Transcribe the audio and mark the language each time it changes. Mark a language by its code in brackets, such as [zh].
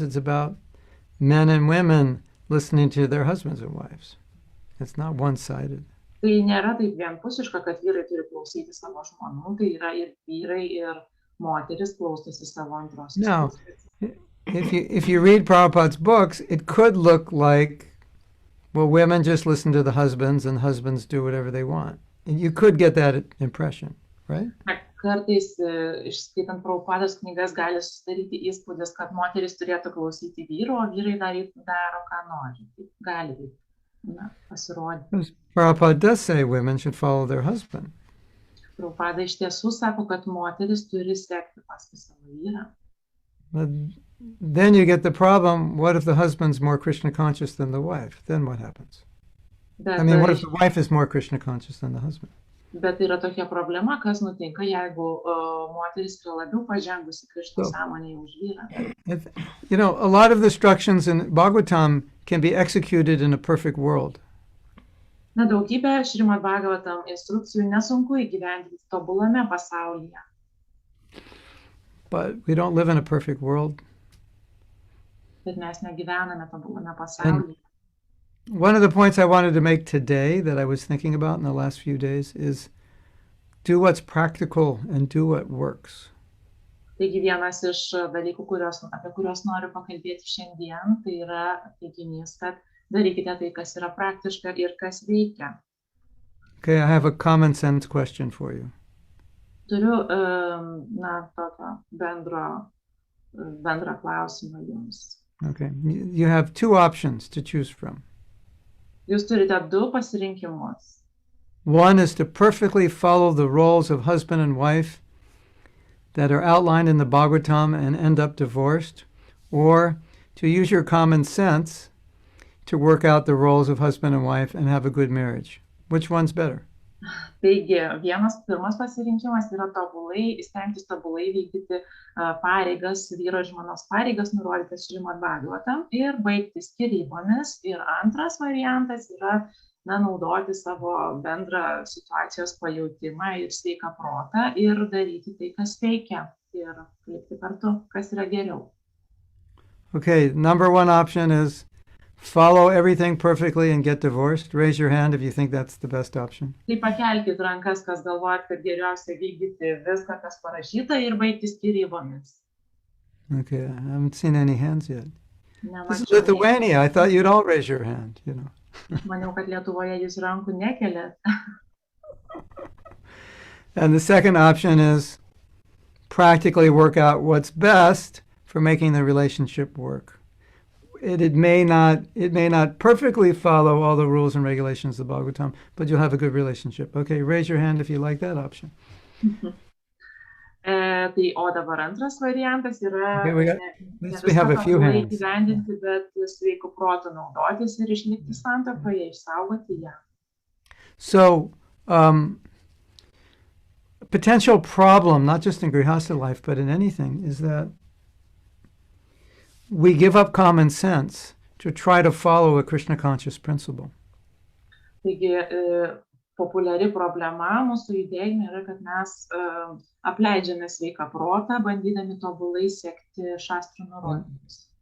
[en] It's about men and women listening to their husbands and wives. It's not one-sided. [lt] Tai nėra taip vienpusiška, kad vyrai turi klausyti savo žmonų, tai yra ir vyrai, ir moteris klausosi savo antrosios [en] No. [lt] pusės. [en] If you read Prabhupada's books, it could look like, well, women just listen to the husbands and husbands do whatever they want. And you could get that impression, right? [lt] Kartais išskaitant Prabhupados knygas gali susidaryti įspūdis, kad moteris turėtų klausyti vyro, o vyrai daro ką nori. Tai gali pasirodyti. [en] Prabhupada does say women should follow their husband. [lt] Prabhupada iš tiesų sako, kad moteris turi sekti paskui savo vyrą. [en] But then you get the problem, what if the husband's more Krishna conscious than the wife? Then what happens? [lt] Bet, [en] I mean, what if the wife is more Krishna conscious than the husband? [lt] Bet yra tokia problema, kas nutinka, jeigu moteris yra labiau pažengusi Krishna sąmonėje už vyrą. [en] You know, a lot of the instructions in Bhagavatam can be executed in a perfect world. [lt] Na, daugybę Šrimad Bhagavatam instrukcijų nesunku įgyvendinti tobulame pasaulyje. [en] But we don't live in a perfect world. [lt] Bet mes negyvename tobulame pasaulyje. [en] One of the points I wanted to make today that I was thinking about in the last few days is do what's practical and do what works. [lt] Taigi vienas iš dalykų, apie kuriuos noriu pakalbėti šiandien, tai yra teiginys, kad darykite tai, kas yra praktiška ir kas veikia. [en] Okay, I have a common sense question for you. [lt] Turiu tokio bendrą klausimą jums. [en] Okay, you have two options to choose from. [lt] Jūs turite du pasirinkimus. [en] One is to perfectly follow the roles of husband and wife that are outlined in the Bhagavatam and end up divorced, or to use your common sense to work out the roles of husband and wife and have a good marriage. Which one's better? [lt] Taigi, pirmas pasirinkimas yra stengtis tobulai vykdyti pareigas, vyro ir žmonos pareigas nurodytas Šrimad Bhagavatam ir baigti skyrybomis. Ir antras variantas yra naudoti savo bendrą situacijos pajautimą ir sveiką protą ir daryti tai, kas veikia ir likti kartu, kas yra geriau. [en] Okay, number one option is follow everything perfectly and get divorced. Raise your hand if you think that's the best option. [lt] Tai pakelkit rankas, kas galvojat, kad geriausia vykdyti viską, kas parašyta ir baigti skyrybomis. [en] Okay, I haven't seen any hands yet. This is [lt] Nemačiau. [en] Lithuania. I thought you'd all raise your hand, you know. [lt] Maniau, kad Lietuvoje jūs rankų nekeliat. [en] And the second option is practically work out what's best for making the relationship work. It may not perfectly follow all the rules and regulations of the Bhagavatam, but you'll have a good relationship. Okay, raise your hand if you like that option. [lt] Tai o dabar antras variantas yra [en] We have a few hands. [lt] įgyvendinti, bet sveiku protu naudotis ir išlikti santuokoje, išsaugoti ją. [en] So, a potential problem, not just in Grihastha life, but in anything, is that we give up common sense to try to follow a Krishna conscious principle. [lt] Taigi, populiari problema mūsų judėjime yra, kad mes apleidžiame sveiką protą, bandydami tobulai sekti šastrų nurodymus.